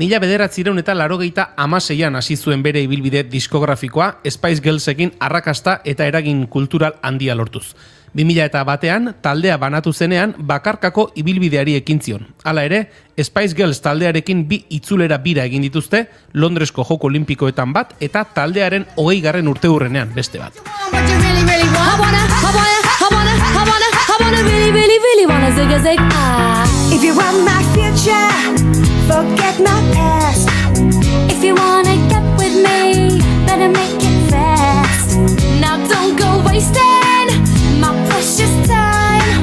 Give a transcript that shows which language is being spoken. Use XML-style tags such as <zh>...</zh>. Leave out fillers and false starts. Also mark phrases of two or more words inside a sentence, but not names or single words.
<eu>1986an hasi zuen bere ibilbide diskografikoa, Spice Girlsekin arrakasta eta eragin kultural handia lortuz. 2001an taldea banatu zenean bakarkako ibilbideari ekin zion. Hala ere, Spice Girls taldearekin 2 itzulera bira egin dituzte, Londresko Joko Olimpikoetan bat eta taldearen 20. urteurrenean beste bat.</eu> <en>If you want my future, forget my past. If you wanna get with me, better make it fast. Now don't go wasting my precious time.</en>